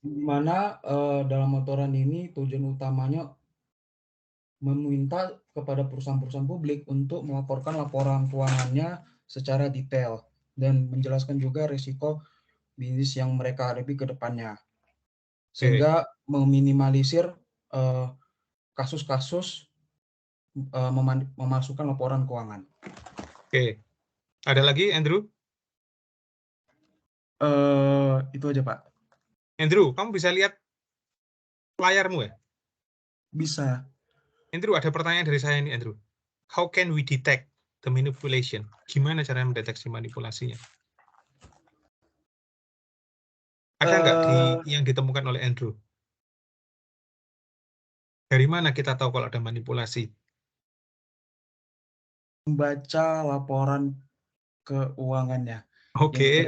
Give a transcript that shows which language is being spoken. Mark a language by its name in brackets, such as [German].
[Indonesian] di mana dalam aturan ini tujuan utamanya meminta kepada perusahaan-perusahaan publik untuk melaporkan laporan keuangannya secara detail dan menjelaskan juga risiko bisnis yang mereka hadapi ke depannya, sehingga meminimalisir kasus-kasus memasukkan laporan keuangan. Oke. Ada lagi, Andrew? Itu aja, Pak. Andrew, kamu bisa lihat layarmu ya? Bisa. Andrew, ada pertanyaan dari saya nih, Andrew. [English] How can we detect the manipulation? [Indonesian] Gimana cara mendeteksi manipulasinya? Ada nggak yang ditemukan oleh Andrew? Dari mana kita tahu kalau ada manipulasi? Membaca laporan keuangannya yang Oke.